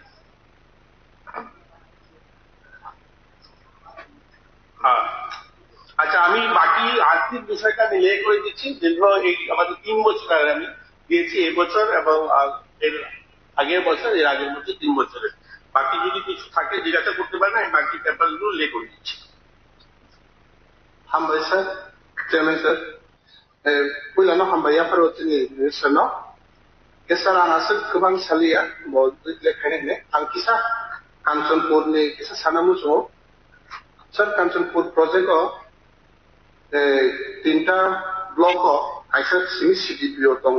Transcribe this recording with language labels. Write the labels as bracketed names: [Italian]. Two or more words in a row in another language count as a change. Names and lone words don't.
[Bangla] আচ্ছা, আমি বাকি আর্থিক বিষয়টা আমি লে করে দিচ্ছি। দীর্ঘ এই আমাদের 3 বছর আগে আমি দিয়েছি, এবছর এবং এর আগের বছর, এর আগের বছর 3 বছরের। বাকি যদি কিছু থাকে জিজ্ঞাসা করতে পারেন, আমি বাকি পেপারগুলো লে করে দিচ্ছি। [Kok Borok] হামবাই স্যার, চেয়ারম্যান স্যার, पुइलानो हामबाया भारतनि मिनिस्टारनाव केसार आंहासो गोबां सालिया लेखायनो आं किसा कांचनपुरनि किसा सानामु समाव सर कांचनपुर प्रोजेक्टआव 3टा ब्लक आइसा सिमी सिडिपिअ दङ।